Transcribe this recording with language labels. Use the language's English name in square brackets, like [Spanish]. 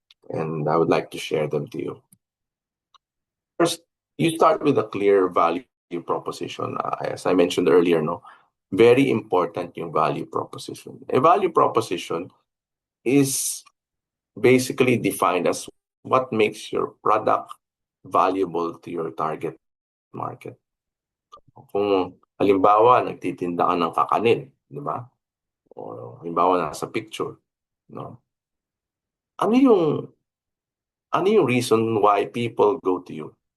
[English] And I would like to share them to you. First, you start with a clear value proposition. As I mentioned earlier, no, very important yung value proposition. A value proposition is basically defined as what makes your product valuable to your target market. [Filipino] Kung halimbawa nagtitinda ka ng kakanin, di ba? O halimbawa nasa picture, no? Ano yung [English] reason why people go to you?